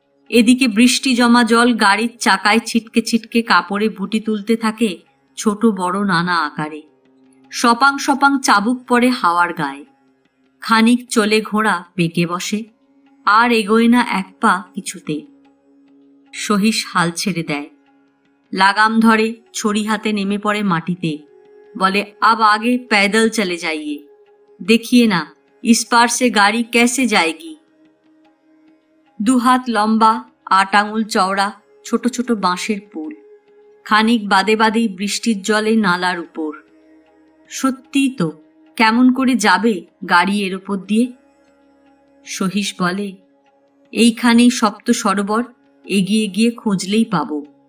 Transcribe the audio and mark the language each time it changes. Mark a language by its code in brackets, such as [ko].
[bn] এদিকে বৃষ্টি জমা জল গাড়ির চাকায় ছিটকে ছিটকে কাপড়ে বুটি তুলতে থাকে ছোট বড় নানা আকারে। সপাং সপাং চাবুক পড়ে হাওয়ার গায়ে। খানিক চলে ঘোড়া বেঁকে বসে, আর এগোয় না এক পা কিছুতে। সহিস হাল ছেড়ে দেয়, লাগাম ধরে ছড়ি হাতে নেমে পড়ে মাটিতে। বলে, [hi] আব আগে पैदल चले जाइए, देखिए ना इस पार से गाड़ी कैसे जाएगी। [bn] দুহাত লম্বা 8 আঙুল চওড়া ছোট ছোট বাঁশের পুল, খানিক বাদে বাদেই বৃষ্টির জলে নালার উপর। সত্যি তো, কেমন করে যাবে গাড়ি এর ওপর দিয়ে? সহিস বলে, এইখানেই সপ্ত সরোবর, এগিয়ে গিয়ে খুঁজলেই পাবো।